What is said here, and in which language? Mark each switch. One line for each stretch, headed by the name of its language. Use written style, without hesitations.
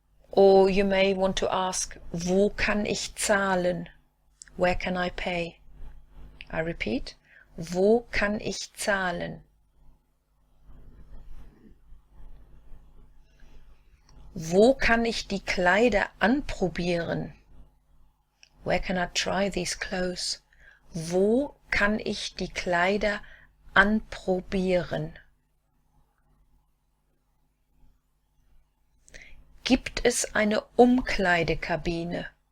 English: Or you may want to ask,
German: wo kann ich zahlen?
English: Where can I pay? I repeat,
German: wo kann ich zahlen? Wo kann ich die Kleider anprobieren?
English: Where can I try these clothes?
German: Wo kann ich die Kleider anprobieren? Gibt es eine Umkleidekabine?